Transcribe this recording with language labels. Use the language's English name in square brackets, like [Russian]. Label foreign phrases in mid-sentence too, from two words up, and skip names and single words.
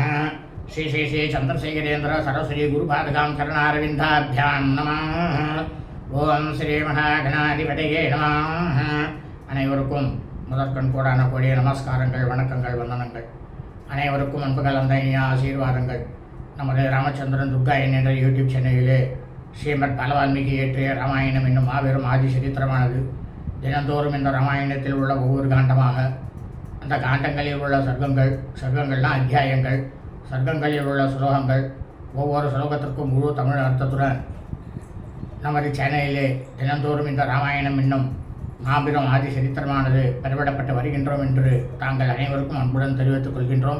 [Sanskrit] श्री श्री श्री चंद्रशेखरेन्द्र सरस्वती गुरुपादकां चरणारविन्दाभ्यां नमः. ओम श्री महागणाधिपतये नमः. [Tamil] அனைவருக்கும் முதற்கண் கூடான கூடிய நமஸ்காரங்கள், வணக்கங்கள், வந்தனங்கள். அனைவருக்கும் அன்பு கலந்த இனிய ஆசீர்வாதங்கள். நமது ராமச்சந்திரன் துர்கா என்ற யூடியூப் சேனலிலே ஸ்ரீமத் பலவால்மீகி இயற்றிய ராமாயணம் என்னும் மாபெரும் ஆதி சரித்திரமானது தினந்தோறும் இந்த ராமாயணத்தில் உள்ள ஒவ்வொரு காண்டமாக, அந்த காண்டங்களில் உள்ள சர்க்கங்கள்லாம் அத்தியாயங்கள், சர்க்கங்களில் உள்ள ஸ்லோகங்கள், ஒவ்வொரு ஸ்லோகத்திற்கும் முழு தமிழ் அர்த்தத்துடன் நமது சேனலிலே தினந்தோறும் இந்த ராமாயணம் என்னும் மாபெரும் ஆதி சரித்திரமானது பதிவிடப்பட்டு வருகின்றோம் என்று தாங்கள் அனைவருக்கும் அன்புடன் தெரிவித்துக் கொள்கின்றோம்.